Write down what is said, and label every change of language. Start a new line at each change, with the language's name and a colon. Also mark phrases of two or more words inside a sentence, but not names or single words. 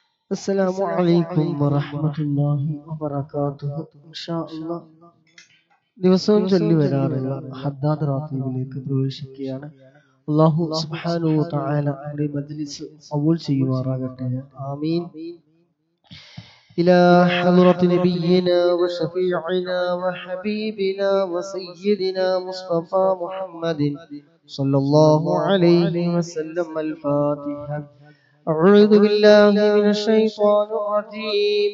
Arabic: السلام عليكم ورحمة الله وبركاته. إن شاء الله
Malayalam: ദിവസവും ചൊല്ലി വരാറുള്ള ഹദ്ദാദ് റാത്തീബിലേക്ക് പ്രവേശിക്കുകയാണ്.
Arabic: الله سبحانه وتعالى
Malayalam: നമ്മുടെ മജ്ലിസ് ഖബൂൽ ചെയ്യുമാറാകട്ടെ. ആമീൻ.
Arabic: إلى حضرة نبينا وشفيعنا وحبيبنا وسيدنا مصطفى محمد صلى الله عليه وسلم. الفاتحة. أعوذ بالله من الشيطان الرجيم.